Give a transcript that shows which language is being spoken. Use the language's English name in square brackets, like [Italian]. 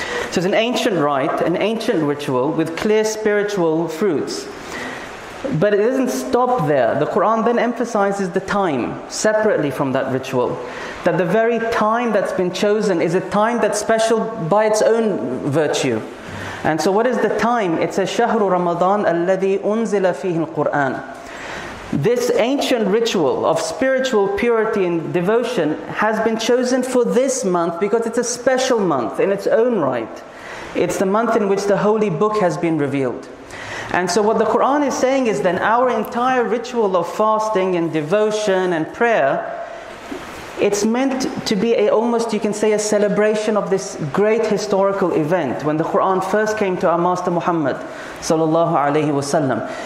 [English] So it's an ancient rite, an ancient ritual with clear spiritual fruits. But it doesn't stop there. The Qur'an then emphasizes the time separately from that ritual. That the very time that's been chosen is a time that's special by its own virtue. And so what is the time? It says, [Arabic] شَهْرُ رَمَضَانَ الَّذِي أُنزِلَ فِيهِ الْقُرْآنِ. [English] This ancient ritual of spiritual purity and devotion has been chosen for this month because it's a special month in its own right. It's the month in which the holy book has been revealed. And so what the Qur'an is saying is then our entire ritual of fasting and devotion and prayer, it's meant to be almost, you can say, a celebration of this great historical event when the Qur'an first came to our Master Muhammad sallallahu alaihi wasallam.